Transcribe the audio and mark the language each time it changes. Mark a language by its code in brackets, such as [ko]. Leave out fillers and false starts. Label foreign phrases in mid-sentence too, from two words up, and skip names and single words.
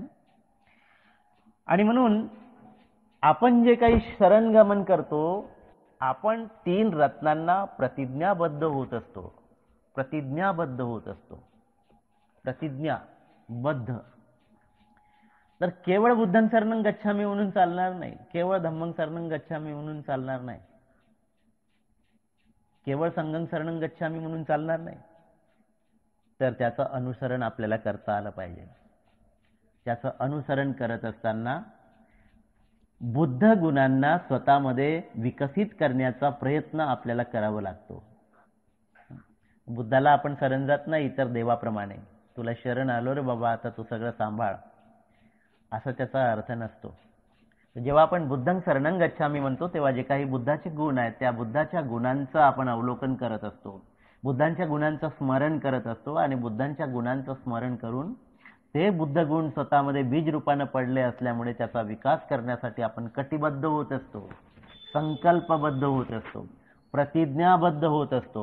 [mr] आणि म्हणून आपण जे काही शरणगमन करतो, आपण 3 रत्नांना प्रतिज्ञाबद्ध होत असतो, प्रतिज्ञाबद्ध होत असतो, प्रतिज्ञाबद्ध. तर केवळ [pi] बुद्धं शरणं गच्छामी [mr] म्हणून चालणार नाही, केवळ [pi] धम्मं शरणं गच्छामी [mr] म्हणून चालणार नाही, केवळ [pi] संघं शरणं गच्छामी [mr] म्हणून चालणार नाही. तर त्याचं अनुसरण आपल्याला करता आलं पाहिजे. त्याचं अनुसरण करत असताना बुद्ध गुणांना स्वतःमध्ये विकसित करण्याचा प्रयत्न आपल्याला करावा लागतो. बुद्धाला आपण शरण जात नाही तर देवाप्रमाणे, तुला शरण आलो रे बाबा, आता तू सगळं सांभाळ, असा त्याचा अर्थ नसतो. जेव्हा आपण [pi] बुद्धं शरणं गच्छामी [mr] म्हणतो तेव्हा जे काही बुद्धाचे गुण आहेत त्या बुद्धाच्या गुणांचं आपण अवलोकन करत असतो, बुद्धांच्या गुणांचं स्मरण करत असतो, आणि बुद्धांच्या गुणांचं स्मरण करून ते बुद्ध गुण स्वतःमध्ये बीज रूपाने पडले असल्यामुळे त्याचा विकास करण्यासाठी आपण कटिबद्ध होत असतो, संकल्पबद्ध होत असतो, प्रतिज्ञाबद्ध होत असतो.